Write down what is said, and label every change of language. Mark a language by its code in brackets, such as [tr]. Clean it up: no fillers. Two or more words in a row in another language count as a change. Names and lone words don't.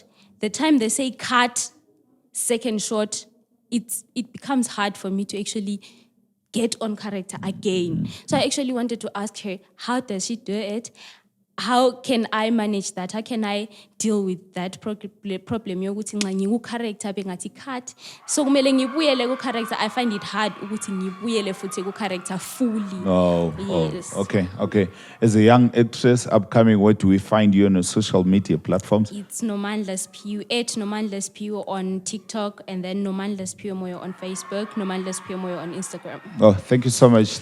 [en] The time they say cut, second shot, it becomes hard for me to actually get on character again. So I actually wanted to ask her, how does she do it? How can I manage that? How can I deal with that problem? [nd] Yokuthi nxa ngiku character bengathi cut. So kumele ngibuyele ku character. [en] I find it hard [nd] ukuthi ngibuyele futhi ku character fully. [en] Yes. Okay. As a young actress upcoming, where do we find you on the social media platforms? It's Nomandla's Piu, @Nomandla's Piu on TikTok, and then Nomandla's Piu Moyo on Facebook, Nomandla's Piu Moyo on Instagram. Oh, thank you so much.